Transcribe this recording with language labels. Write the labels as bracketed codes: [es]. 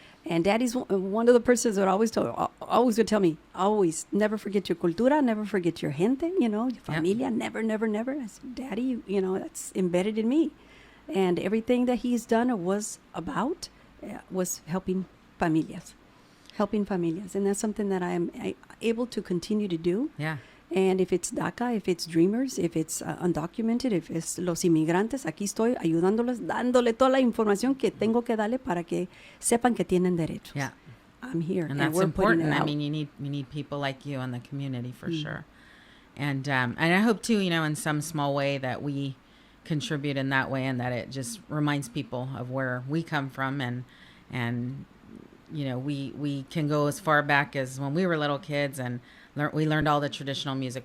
[en] And Daddy's one of the persons that always would tell me, always never forget your cultura, never forget your gente, your familia, never, never, never. I said, Daddy, that's embedded in me. And everything that he's done or was about was helping familias. And that's something that I am able to continue to do. Yeah. And if it's DACA, if it's [es] Dreamers, if it's undocumented, if it's los inmigrantes, aquí estoy ayudándolos, dándole toda la información que tengo que darle para que sepan que tienen derechos. [en] Yeah. I'm here. And that's important. I mean, you need people like you in the community for sure. And I hope too, in some small way that we contribute in that way, and that it just reminds people of where we come from, and we can go as far back as when we were little kids, and we learned all the traditional music.